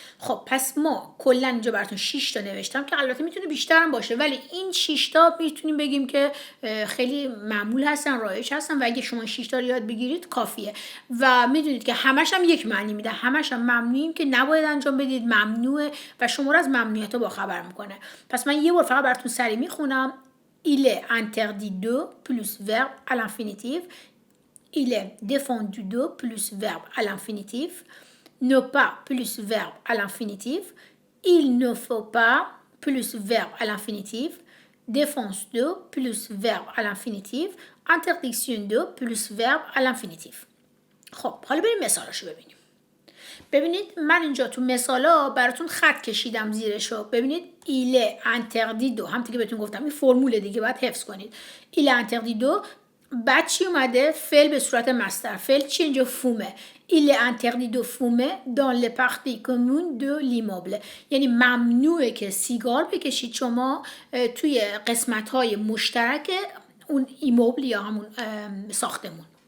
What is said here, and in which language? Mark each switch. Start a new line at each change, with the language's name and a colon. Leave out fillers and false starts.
Persian: خب پس ما کلا اینجا براتون 6 تا نوشتم که البته میتونه بیشتر هم باشه ولی این 6 تا میتونیم بگیم که خیلی معمول هستن، رایج هستن و اگه شما 6 تا رو یاد بگیرید کافیه و میدونید که همش هم یک معنی میده. همش هم ممنوعیم که نباید انجام بدید، ممنوعه و شما رو از ممنوعیت با خبر میکنه. پس من یه بار فقط براتون سریع میخونم.
French: Il est interdit de plus verbe à l'infinitif. Il est défendu de plus verbe à l'infinitif. Ne pas plus verbe à l'infinitif. Il ne faut pas plus verbe à l'infinitif. Défense de plus verbe à l'infinitif. Interdiction de plus verbe à l'infinitif.
Persian: خب حالا بریم مثالاشو ببینیم. ببینید من اینجا تو مثالا براتون خط کشیدم زیرشو. ببینید
French: il est interdit de
Persian: همونطور که بهتون گفتم این فرمول دیگه باید حفظ کنید.
French: il est interdit de
Persian: بعد چی اومده؟ فعل به صورت مصدر. فعل چی اینجا؟ فومه.
French: il est interdit de fumer dans les parties communes de l'immeuble
Persian: یعنی ممنوعه که سیگار بکشید شما توی قسمت‌های مشترک اون ایموبل یا همون ساختمون.